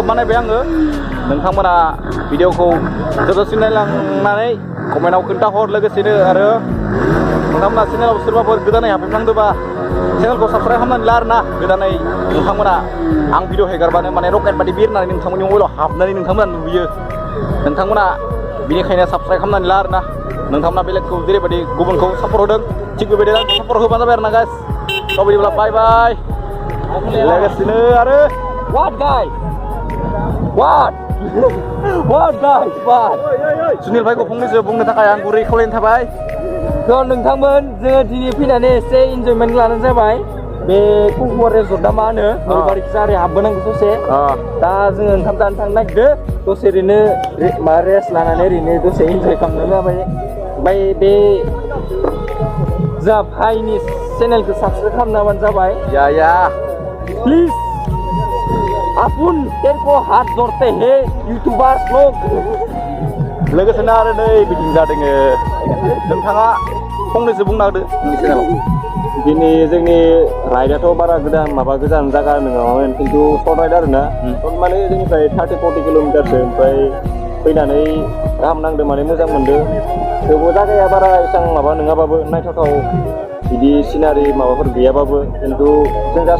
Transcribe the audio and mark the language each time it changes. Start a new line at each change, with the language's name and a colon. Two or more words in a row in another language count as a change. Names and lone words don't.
Bodo: बानायबाय आङो नोंथांमोना भिडिअखौ जोबजासिम नायलांनानै कमेन्टआव खोन्थाहर लोगोसेनो आरो नोंथांमोना चेनेलाव सोरबाफोर गोदानै हाबफैफ्लांदोंबा चेनेलखौ साबस्क्राइब खालामनानै ला आरो ना गोदानै नोंथांमोना आं भिडिअ हेगारबानो माने रकेट बादि बिरनानै नोंथांमोननि मबाइलाव हाबनानै नोंथांमोना नुयो नोंथांमोना बेनिखायनो साबस्क्राइब खालामनानै ला आरो ना नोंथांमोना बेलेगखौ जेरैबायदि गुबुनखौ सापर्ट होदों थिग बेबायदिनो आंखौ सापर्ट होबानो जाबाय आरो ना गाइस थ' बिदिब्ला
English: bye bye
Bodo: लोगोसेनो आरो
English: what guy what
Bodo: सुनिल भाइखौ फंनैसो बुंनो थाखाय आं गुरै खावलायनाय थाबाय थ' नोंथांमोन जोङो दिनै फैनानै एसे इन्जयमेन्ट लानाय जाबाय बे कुकुवार रेजर्टआ मा होनो नलबारिखिजा ओरै हाबबोनांगौ ससे दा जोङो ओंखाम जानो थांनो नागिरदों दसे ओरैनो रेस्ट लानानै ओरैनो दसे इन्जय खालामनो जाबाय ओमफ्राय बे जोंहा भाइनि चेनेलखौ साबसक्राइब खालामनाबानो जाबाय या
Hindi: प्लीज आपुन तेरको हाथ जोड़ते हैं यूट्यूबर्स लोग
Bodo: लोगोसेनो आरो नै बिदिनो जादों नोंथाङा फंनैसो बुंना होदो नोंनि चेनेलाव दिनै जोंनि राइडआथ' बारा गोजान जायगा नङामोन खिन्थु
English: short ride
Bodo: आरोना माने जोंनिफ्राय 30-40 किल'मिटारसो ओमफ्राय फैनानै गाहाम नांदों माने मोजां मोनदों थेवबो जायगाया बारा एसेबां माबा नङाबाबो नायथावथाव बिदि सिनारि माबाफोर गैयाबाबो खिन्थु जों जास्ट